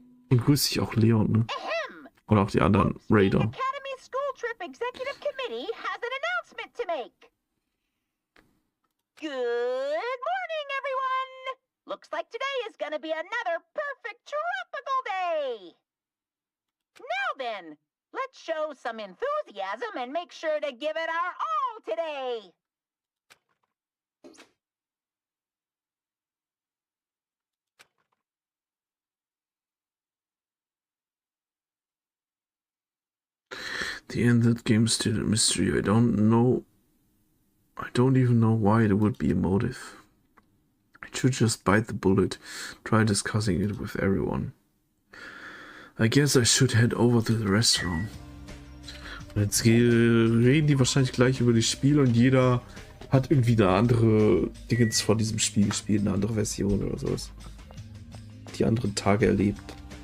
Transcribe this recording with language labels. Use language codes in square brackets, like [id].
[de] Und grüß dich auch Leon, ne? Und auch die anderen Raider. [en] Academy School Trip Executive Committee has an announcement to make. Good morning, everyone! Looks like today is gonna be another perfect tropical day. Now then, let's show some enthusiasm and make sure to give it our all today. The end of that game is still a mystery. I don't even know why there would be a motive. I should just bite the bullet, try discussing it with everyone. I guess I should head over to the restaurant. [de] Und jetzt reden die wahrscheinlich gleich über das Spiel und jeder hat irgendwie eine andere Dingens vor diesem Spiel gespielt, eine andere Version oder sowas. Die anderen Tage erlebt.